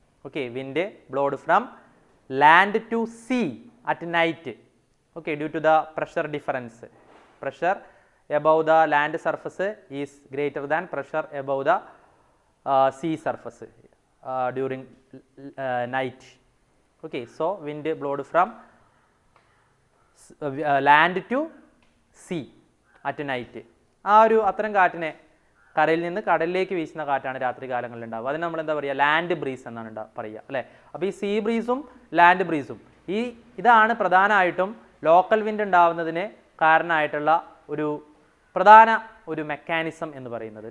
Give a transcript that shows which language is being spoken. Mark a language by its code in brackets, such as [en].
[en] Okay. Wind blowed from land to sea at night. Okay. Due to the pressure difference. Pressure above the land surface is greater than pressure above the sea surface during night. Okay, so wind blowed from land to sea at night. [ml] ആ ഒരു അത്തരം കാറ്റിനെ കരയിൽ നിന്ന് കടലിലേക്ക് വീശുന്ന കാറ്റാണ് രാത്രി കാലങ്ങളിൽ ഉണ്ടാവുക. അതിന് നമ്മൾ എന്താ പറയുക? ലാൻഡ് ബ്രീസ് എന്നാണ് പറയുക അല്ലേ. അപ്പോൾ ഈ സീ ബ്രീസും ലാൻഡ് ബ്രീസും ഇതാണ് പ്രധാനമായിട്ടും ലോക്കൽ വിൻഡ് ഉണ്ടാവുന്നതിന് കാരണമായിട്ടുള്ള പ്രധാന മെക്കാനിസം എന്ന് പറയുന്നത്.